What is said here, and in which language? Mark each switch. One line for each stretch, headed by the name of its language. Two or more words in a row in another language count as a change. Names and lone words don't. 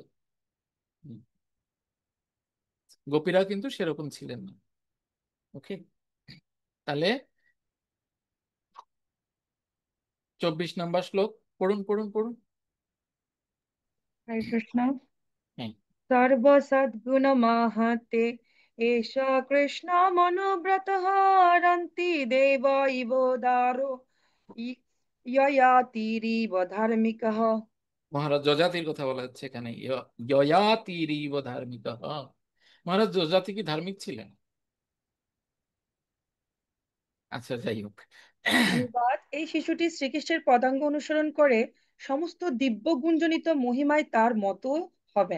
Bangla: হুম, গোপীরা কিন্তু সেরকম ছিলেন না। ওকে, তাহলে 24 নম্বর শ্লোক পড়ুন পড়ুন পড়ুন। হরে কৃষ্ণ। হ্যাঁ,
Sanskrit: सर्वसद्गुणमहते एष कृष्ण मनोव्रतः हरन्ति देव इव दारो य- ययातिरिव धार्मिकः।
Bangla: মহারাজ যজাতির কথা বলা হচ্ছে এখানে,
Sanskrit: যয়াতিরিব ধার্মিক।
Bangla: মহারাজ যজাতি কি ধার্মিক ছিলেন? আচ্ছা, যাই হোক। অনুবাদ: এই শিশুটি শ্রীকৃষ্ণের পদাঙ্গ অনুসরণ করে সমস্ত দিব্য গুণজনিত মহিমায় তার মতো হবেন।